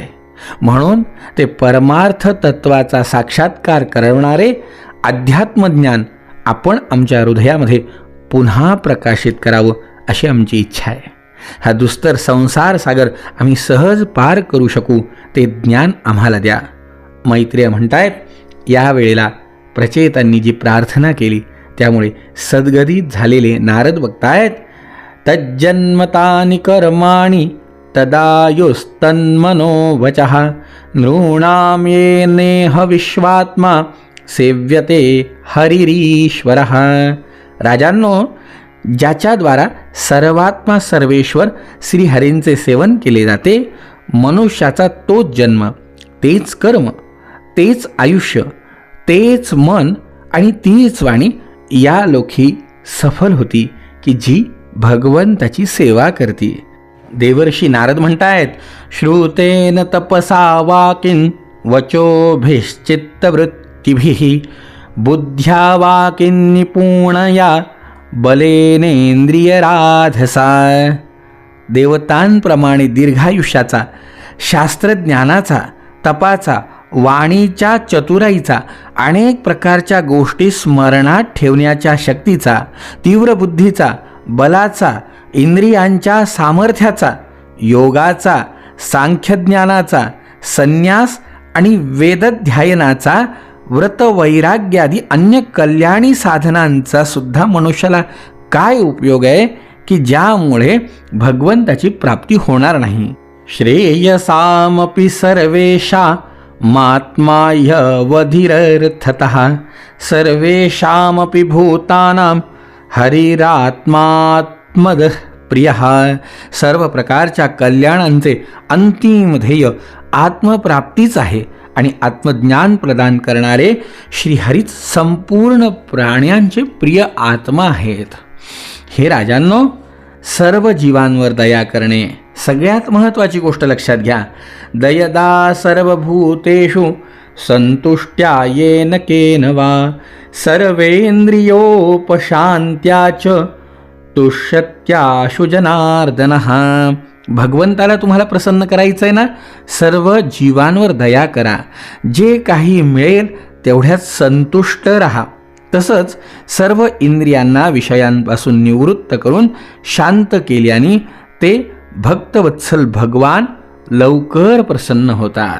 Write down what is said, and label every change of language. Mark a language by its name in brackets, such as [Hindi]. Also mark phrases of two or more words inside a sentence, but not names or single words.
[Marathi] म्हणून ते परमार्थ तत्वाचा साक्षात्कार करवणारे अध्यात्मज्ञान आपण आमच्या हृदयामध्ये पुन्हा प्रकाशित करावं अशी आमची इच्छा आहे. हा दुस्तर संसार सागर आम्ही सहज पार करू शकू ते ज्ञान आम्हाला द्या. मैत्रेय म्हणतायत, यावेळेला प्रचेतांनी जी प्रार्थना केली त्यामुळे सद्गदित झालेले नारद बघतायत, [Sanskrit] तज्जन्मतानि कर्माणि तदायुस्तन्मनो वचः नृणां येनेह विश्वात्मा सेव्यते हरिरीश्वरः. [Marathi] राजांनो, ज्याच्याद्वारा सर्वात्मा सर्वेश्वर श्रीहरींचे सेवन केले जाते, मनुष्याचा तोच जन्म, तेच कर्म, तेच आयुष्य, तेच मन आणि तीच वाणी या लोकी सफल होती की जी भगवंताची सेवा करते. देवर्षी नारद म्हणतायत, [Sanskrit] श्रुतेन तपसा वाकिन वचोभिश्चित्तवृत्तिभिः बुद्ध्या वाकिन निपुणया बलेनेंद्रियराधसा. [Marathi] देवतांप्रमाणे दीर्घायुष्याचा, शास्त्रज्ञानाचा, तपाचा, वाणीच्या चतुराईचा, अनेक प्रकारच्या गोष्टी स्मरणात ठेवण्याच्या शक्तीचा, तीव्र बुद्धीचा, बलाचा, इंद्रियांच्या सामर्थ्याचा, योगाचा, सांख्यज्ञानाचा, संन्यास आणि वेदध्यायनाचा व्रत वैराग्यादी अन्य कल्याणी साधनांचा सुद्धा मनुष्याला काय उपयोग आहे की ज्यामुळे भगवंताची प्राप्ती होणार नाही. [Sanskrit] श्रेयसामपि सर्वेषामात्माह्यवधिरर्थतः सर्वेषामपि भूतानां हरिरात्मात्मदः प्रियः. [Marathi] सर्व प्रकारच्या कल्याणांचे अंतिम ध्येय आत्मप्राप्तीच आहे आणि आत्मज्ञान प्रदान करणारे श्रीहरीच संपूर्ण प्राण्यांचे प्रिय आत्मा आहेत. हे राजांनो, सर्व जीवांवर दया करणे सगळ्यात महत्त्वाची गोष्ट लक्षात घ्या. [Sanskrit] दयदा सर्वभूतेषु संतुष्ट्या येन केन वा सर्वेंद्रियोपशांत्या च तुष्यत्याशु जनार्दनः. [Marathi] भगवंताला तुम्हाला प्रसन्न करायचं आहे ना, सर्व जीवांवर दया करा. जे काही मिळेल तेवढ्यात संतुष्ट राहा. तसंच सर्व इंद्रियांना विषयांपासून निवृत्त करून शांत केल्याने ते भक्तवत्सल भगवान लवकर प्रसन्न होतात.